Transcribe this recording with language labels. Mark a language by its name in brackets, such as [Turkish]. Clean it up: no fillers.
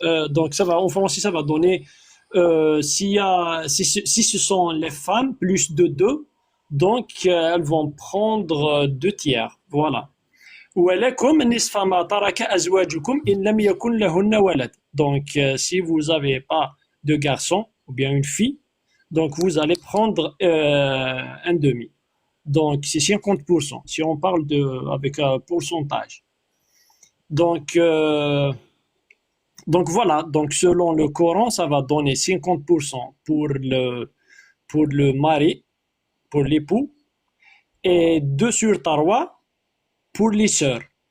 [French] donc ça va, en français, ça va donner si ce sont les femmes plus de deux, donc elles vont prendre deux tiers. Voilà. [Arabic] ولكم نصف ما ترك أزواجكم إن لم يكن لهن ولد. [French] Donc, si vous n'avez pas de garçon ou bien une fille, donc vous allez prendre un demi. Donc, c'est 50%, si on parle avec un pourcentage. Donc voilà, donc selon le Coran, ça va donner 50% pour le mari, pour l'époux, et 2 sur 3 pour les sœurs.